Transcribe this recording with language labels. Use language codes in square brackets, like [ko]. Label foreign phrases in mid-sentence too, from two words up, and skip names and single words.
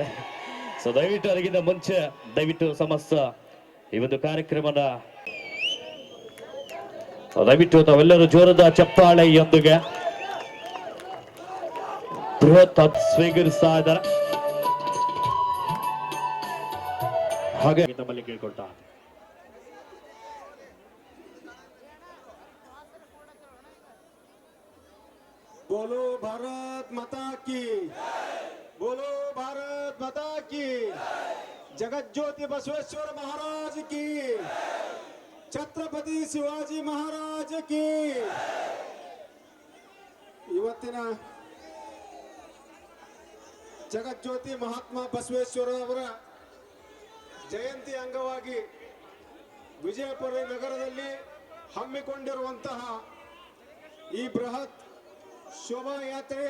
[kn] ಸೊ ದಯವಿಟ್ಟು ಅದಕ್ಕಿಂತ ಮುಂಚೆ ದಯವಿಟ್ಟು ಸಮಸ್ತ ಈ ಒಂದು ಕಾರ್ಯಕ್ರಮದ ದಯವಿಟ್ಟು ತಾವೆಲ್ಲರೂ ಜೋರದ ಚಪ್ಪಾಳೆಯೊಂದಿಗೆ ಬೃಹತ್ ಸ್ವೀಕರಿಸ್ತಾ ಇದ್ದಾರೆ. ಹಾಗೆ ನಮ್ಮಲ್ಲಿ ಕೇಳ್ಕೊಳ್ತಾ [hi] बोलो भारत माता की, बोलो भारत माता की, जगत ज्योति बसवेश्वर महाराज की, छत्रपति शिवाजी महाराज की. [kn] ಇವತ್ತಿನ ಜಗಜ್ಯೋತಿ ಮಹಾತ್ಮ ಬಸವೇಶ್ವರ ಅವರ ಜಯಂತಿ ಅಂಗವಾಗಿ ವಿಜಯಪುರ ನಗರದಲ್ಲಿ ಹಮ್ಮಿಕೊಂಡಿರುವಂತಹ ಈ ಬೃಹತ್ ಶೋಭಾಯಾತ್ರೆಯ